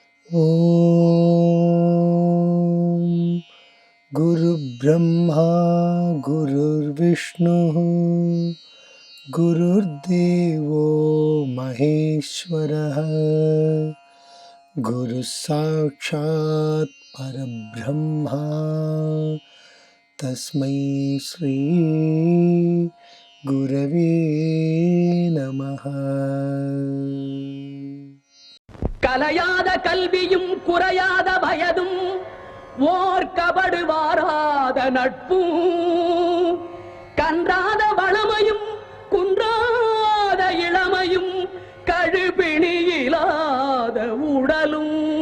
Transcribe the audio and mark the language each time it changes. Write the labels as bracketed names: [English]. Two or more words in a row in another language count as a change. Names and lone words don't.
[Sanskrit] ओम् गुरु ब्रह्मा गुरुर् विष्णु गुरुर् देवो महेश्वरः गुरु साक्षात् परब्रह्म तस्मै श्री गुरवे नमः. [Tamil] கலையாத கல்வியும் குறையாத வயதும் ஓர் கபடு வாராத நட்பும் கன்றாத வளமையும் குன்றாத இளமையும் கழுபிணியிலாத உடலும்